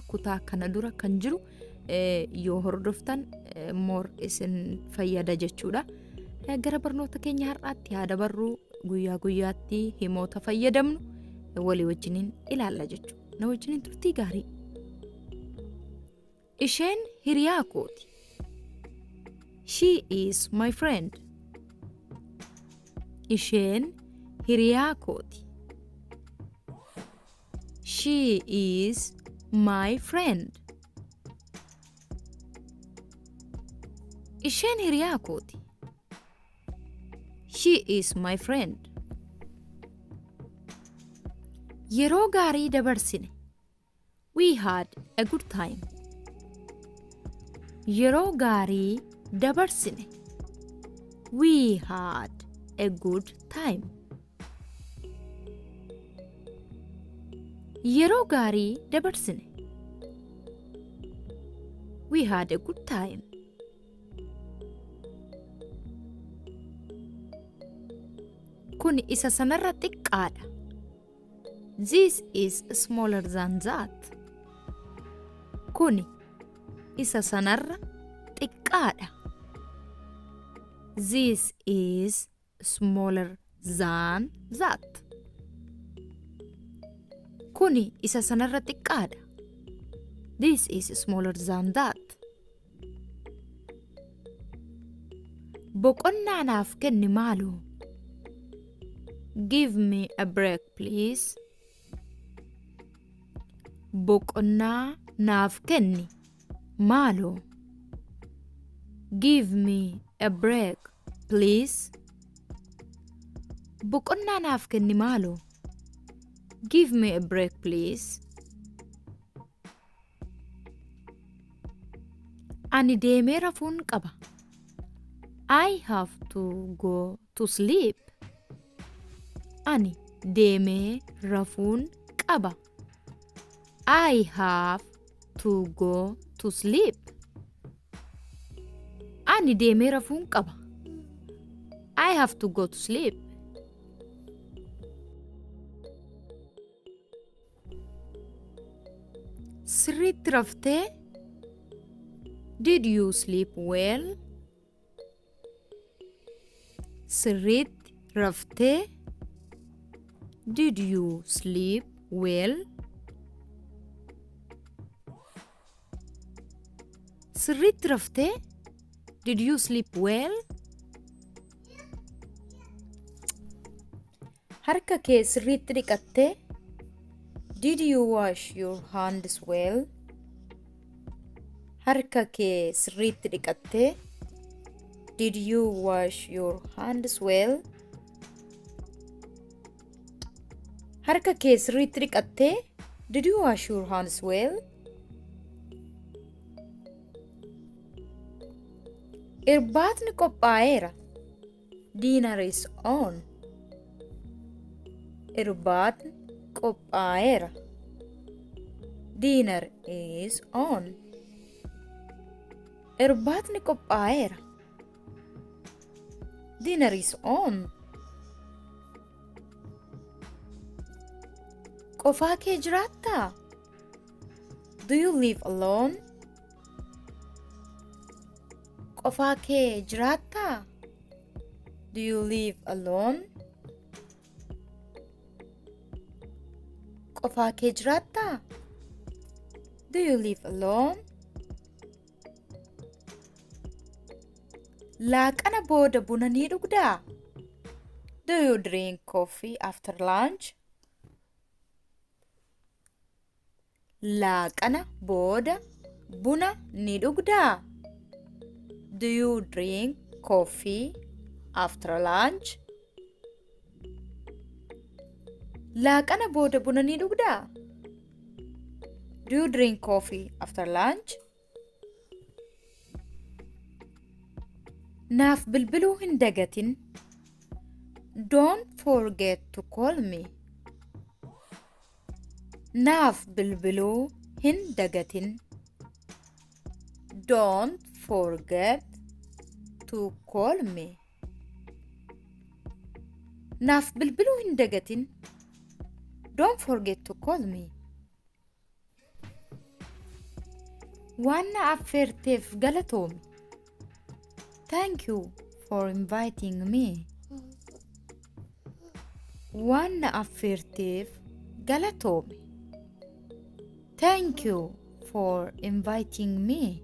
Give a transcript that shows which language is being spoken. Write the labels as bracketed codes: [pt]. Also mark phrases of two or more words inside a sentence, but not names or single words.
[om] Kutaa kana dura kan jiru yoo hordoftan more isin fayyada jechuudha. Gara barnoota keenya har'aatti yaada barruu guyyaa guyyaatti himoota fayyadamnu walii wajjiniin ilaalla jechuudha. Na wajjiniin turtii gaarii. Isheen hiriyaa kooti. [en] She is my friend. [om] Isheen hiriyaa kooti. [en] She is my friend. [om] Isheen hiriyaa kooti. [en] She is my friend. [om] Yeroo gaarii dabarsine. [en] We had a good time. [om] Yeroo gaarii dabarsine. [en] We had a good time. [om] Yeroo gaarii dabarsine. [en] We had a good time. [om] Kun isa sanarra xiqqaadha. [en] This is smaller than that. [om] Kun isa sanarra xiqqaadha. [en] This is smaller than that. [om] Kun isa sanarra xiqqaadha. [en] This is smaller than that. [om] Boqonnaa naaf kenni maaloo. [en] Give me a break, please. [om] Boqonnaa naaf kenni maaloo. [en] Give me a break, please. [om] Boqonnaa naaf kenni maaloo. [en] Give me a break, please. [om] Ani deemee rafuun qaba. [en] I have to go to sleep. [om] Ani deemee rafuun qaba. [en] I have to go to sleep. [om] Ani deemee rafuun qaba. [en] I have to go to sleep. [om] Sirriitti raftee? [en] Did you sleep well? [om] Sirriitti raftee? [en] Did you sleep well? [om] Sirriitti raftee? [en] Did you sleep well? [om] Harka kee sirriitti dhiqattee? [en] Did you wash your hands well? [om] Harka kee sirriitti dhiqattee? [en] Did you wash your hands well? [om] Harka kee sirriitti dhiqattee? [en] Did you wash your hands well? [om] Irbaatni qophaa'eera. [en] Dinner is on. [om] Irbaatni qophaa'eera. [en] Dinner is on. [om] Irbaatni qophaa'eera. [en] Dinner is on. [om] Qofaa kee jiraattaa? [en] Do you live alone? [om] Qofaa kee jiraattaa? [en] Do you live alone? [om] Qofaa kee jiraattaa? [en] Do you live alone? [om] Laaqana booda buna ni dhugdaa? [en] Do you drink coffee after lunch? [om] Laaqana booda buna ni dhugdaa? [en] Do you drink coffee after lunch? [om] Laaqana booda buna ni dhugdaa? [en] Do you drink coffee after lunch? [om] Naaf bilbiluu hin dagatin. [en] Don't forget to call me. [om] Naaf bilbiluu hin dagatin. [en] Don't forget to call me. [om] Naaf bilbiluu hin dagatin. [en] Don't forget to call me. [om] Waan na affeerteef galatoomi. [en] Thank you for inviting me. [om] Waan na affeerteef galatoomi. [en] Thank you for inviting me.